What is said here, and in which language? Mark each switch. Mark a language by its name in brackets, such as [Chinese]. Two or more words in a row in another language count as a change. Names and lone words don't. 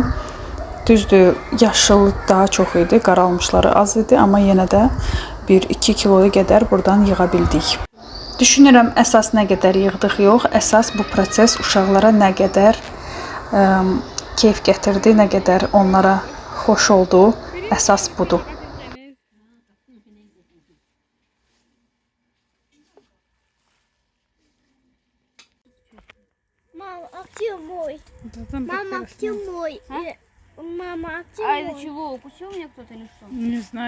[Azerbaijani] Düzdür, yaşıl daha çox idi, qaralmışları az idi, amma yenə də 1-2 kiloya qədər buradan yığa bildik. Düşünürəm əsas nə qədər yığdıq yox, əsas bu proses uşaqlara nə qədər keyf gətirdi, nə qədər onlara xoş oldu, əsas budur. [Russian] Мама, а где мой? Мама, где мой? Мама, а где А из-за мой? чего? Укусил меня кто-то или что? Не знаю.